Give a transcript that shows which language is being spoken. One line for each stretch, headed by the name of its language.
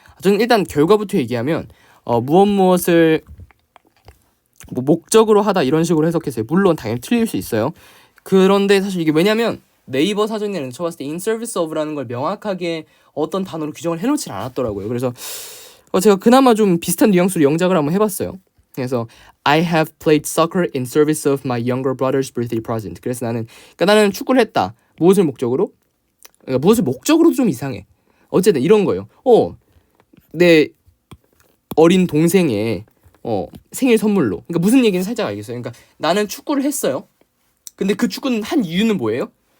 Korean: 저는 일단 결과부터 얘기하면 무엇을 목적으로 하다 이런 식으로 해석했어요. 물론 당연히 틀릴 수 있어요. 그런데 사실 이게 왜냐면 네이버 사전에는 쳐봤을 때 in service of라는 걸 명확하게 어떤 단어로 규정을 해놓지 않았더라고요. 그래서 제가 그나마 좀 비슷한 뉘앙스로 영작을 한번 해봤어요. 그래서
English: I have played soccer in service of my younger brother's birthday present.
Korean: 그래서 나는 축구를 했다. 무엇을 목적으로? 그러니까 무엇을 목적으로도 좀 이상해. 어쨌든 이런 거예요. 내 어린 동생의 생일 선물로. 그러니까 무슨 얘기는 살짝 알겠어요. 그러니까 나는 축구를 했어요. 근데 그 축구는 한 이유는 뭐예요?